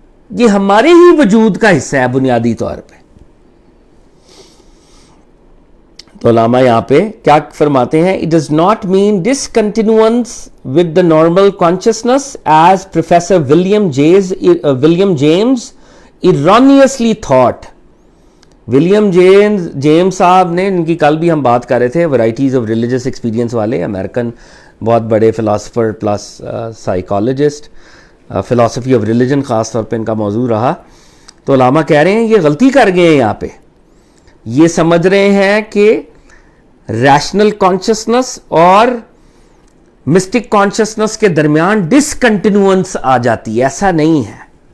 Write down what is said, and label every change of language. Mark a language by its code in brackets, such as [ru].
[ur] یہ ہمارے ہی وجود کا حصہ ہے بنیادی طور پہ. تو علامہ یہاں پہ کیا فرماتے ہیں, [en] it does not mean discontinuance with the normal consciousness as Professor William James erroneously thought. [ur] William James صاحب نے، ان کی کل بھی ہم بات کر رہے تھے، ورائٹیز آف ریلیجس ایکسپیرینس والے، امریکن بہت بڑے philosopher plus psychologist, philosophy of religion خاص طور پہ ان کا موضوع رہا. تو علامہ کہہ رہے ہیں یہ غلطی کر گئے ہیں یہاں پہ، یہ سمجھ رہے ہیں کہ ریشنل کانشسنس اور مسٹک کانشسنس کے درمیان ڈسکنٹینوئنس آ جاتی ہے. ایسا نہیں ہے.